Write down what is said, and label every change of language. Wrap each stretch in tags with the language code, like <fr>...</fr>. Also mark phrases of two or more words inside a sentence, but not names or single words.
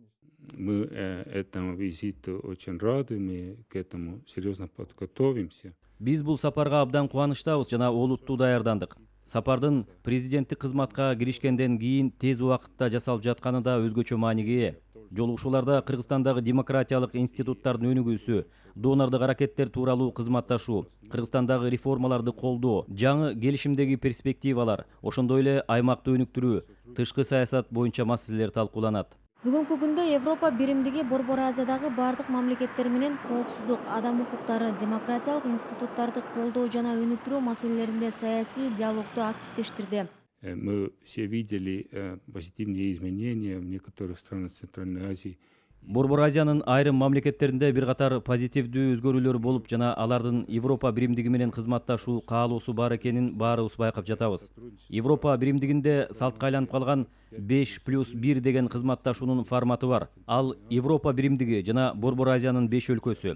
<ru>Мы этому визиту очень рады, мы к этому серьезно подготовимся.</ru> <ky>Биз бул сапарга абдан кубанычтабыз жана олуттуу даярдандык. Сапардын президенттик кызматка киришкенден кийин тез убакытта жасалып жатканы да өзгөчө мааниге ээ. Жолугушууларда Кыргызстандагы демократиялык институттардын өнүгүүсү, донорлук аракеттер тууралуу кызматташуу, Кыргызстандагы реформаларды колдоо, жаңы келишимдеги перспективалар, ошондой эле аймакты өнүктүрүү, тышкы саясат боюнча маселелер талкууланат. Бүгүнкү күндө Европа биримдиги Борбор Азиядагы бардык мамлекеттер менен коопсуздук, адам укуктары, демократиялык институттарды колдоо жана өнүктүрүү маселелеринде саясий диалогду активдештирди.</ky> <ru>Мы все видели позитивные изменения в некоторых странах Центральной Азии.</ru> <ky>Борбор Азиянын айрым мамлекеттеринде бир катар позитивдүү өзгөрүүлөр болуп жана алардын Европа биримдиги менен кызматташуу каалоосу бар экенин баарыбыз байкап жатабыз. Европа биримдигинде салтка айланып калган 5+1 деген кызматташуунун форматы бар. Ал Европа биримдиги жана Борбор Азиянын 5 өлкөсү.</ky>